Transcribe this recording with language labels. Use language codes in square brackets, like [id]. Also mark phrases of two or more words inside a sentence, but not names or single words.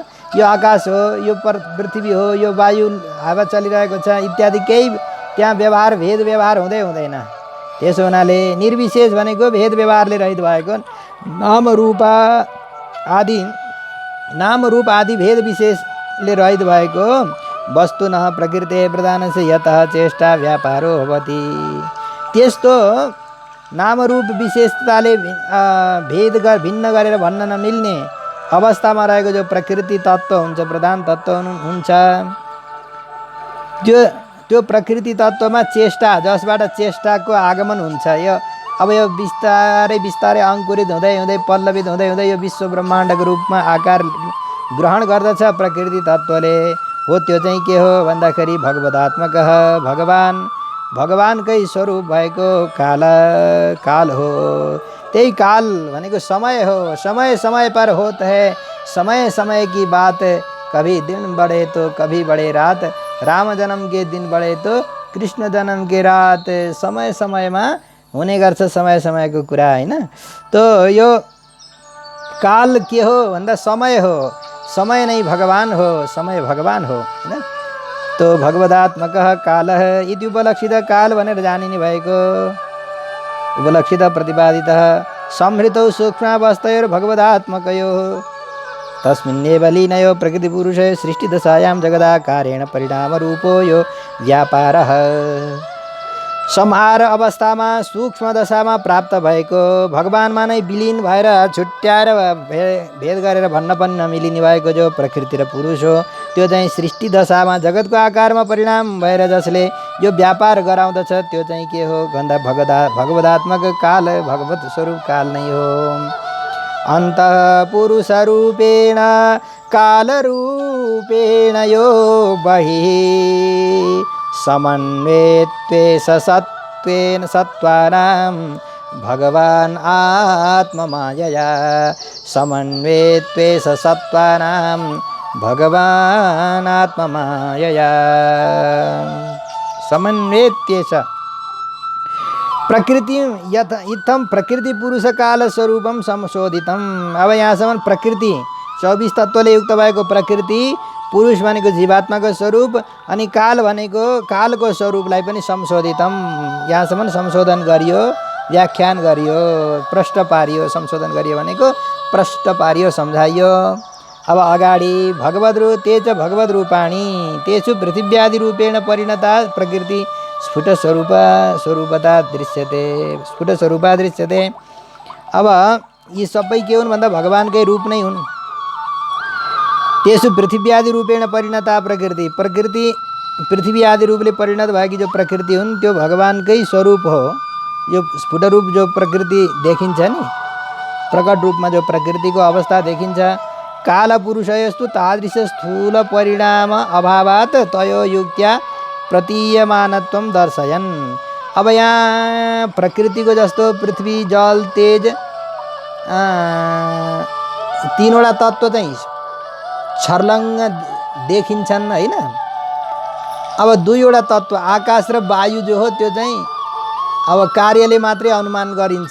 [ne] यो आकाश हो, यो पृथ्वी हो, यो वायु हावा चलिरहेको छ इत्यादि केही त्यहाँ व्यवहार भेद व्यवहार हुँदैन। त्यसो हुनाले निर्विशेष भनेको भेद व्यवहारले रहित भएको नाम रूप आदि भेद विशेषले रहित भएको वस्तु [sa] न प्रकृति प्रधानस्य यतः चेष्टा व्यापारो भवति। [ne] त्यस्तो नाम रूप विशेषताले भेद भिन्न गरेर भन्न नमिल्ने अवस्थामा रहेको जो प्रकृति तत्त्व हुन्छ, प्रधान तत्त्व हुन्छ, त्यो प्रकृति तत्त्वमा चेष्टा, जसबाट चेष्टाको आगमन हुन्छ। अब यो बिस्तारै अङ्कुरित हुँदै पल्लवित हुँदै यो विश्व ब्रह्माण्डको रूपमा आकार ग्रहण गर्दछ प्रकृति तत्त्वले। हो त्यो चाहिँ के हो भन्दाखेरि भगवदात्मक भगवानकै स्वरूप भएको काल हो। त्यही काल भनेको समय हो। [hi] समय समय पर होता है, समय समय की बात, कभी दिन बढ़े तो कभी बढ़े रात, राम जन्म के दिन बढ़े तो कृष्ण जन्म के रात। [ne] समय समयमा हुने गर्छ समय समयको कुरा हैन। तो यो काल के हो भन्दा समय हो। समय नै भगवान हो, समय भगवान हो हैन। [sa] तो भगवदात्मकः कालः इति उपलक्षित [ne] काल भनेर जानिने भएको [sa] उपलक्षित प्रतिपादितः संहृतौ सूक्ष्मावस्थयोर् भगवदात्मकयोः तस्मिन्नेव लीनयो प्रकृतिपुरुषे सृष्टिदशायां जगदाकारेण परिणामरूपो यो व्यापारः [ne] संहार अवस्थामा सूक्ष्म दशामा प्राप्त भएको भगवानमा नै विलीन भएर छुट्याएर भेद गरेर भन्न पनि नमिलिने भएको जो प्रकृति र पुरुष हो त्यो चाहिँ सृष्टि दशामा जगतको आकारमा परिणाम भएर जसले यो व्यापार गराउँदछ त्यो चाहिँ के हो भन्दा भगवदात्मक काल भगवत स्वरूप काल नै हो। [sa] अन्तः पुरुष रूपेण काल रूपेण यो बहिः समन्वेत्वे सत्त्वेन सत्त्वानां भगवान् आत्ममायया समन्वेत्वे सत्त्वानां भगवान् आत्ममायया समन्वेत्येष प्रकृति इत्थं प्रकृति पुरुष काल स्वरूपम संशोधितम। [ne] अब यहाँसम्म प्रकृति 24 तत्त्वले युक्त भएको प्रकृति पुरुष भनेको जीवात्माको स्वरूप अनि काल भनेको कालको स्वरूपलाई पनि संशोधितम यहाँसम्म संशोधन गरियो व्याख्यान गरियो प्रष्ट पारियो। संशोधन गरियो भनेको प्रष्ट पारियो सम्झाइयो। [sa] अब अगाडि ते च भगवद् रूपाणि तेषु पृथिव्यादि रूपेण परिणता प्रकृति स्फुट स्वरूपता दृश्यते स्फुट स्वरूपा दृश्यते। [ne] अब यी सबै के हुन् भन्दा भगवानकै रूप नै हुन्। [sa] तेषु पृथिव्यादि रूपेण परिणता प्रकृति [ne] पृथ्वी आदि रूपले परिणत भएकी जो प्रकृति हुन् त्यो भगवानकै स्वरूप हो। यो स्फुट रूप जो प्रकृति देखिन्छ नि प्रकट रूपमा जो प्रकृतिको अवस्था देखिन्छ [sa] काल पुरुषयस्तु तादृश स्थूल परिणाम अभावात् तयो युक्त्या प्रतीयमानत्वं दर्शयन्। [ne] अब यहाँ प्रकृतिको जस्तो पृथ्वी जल तेज तीनवटा तत्त्व चाहिँ छर्लङ्ग देखिन्छन् हैन। अब दुईवटा तत्त्व आकाश र वायु जो हो त्यो चाहिँ अब कार्यले मात्रै अनुमान गरिन्छ।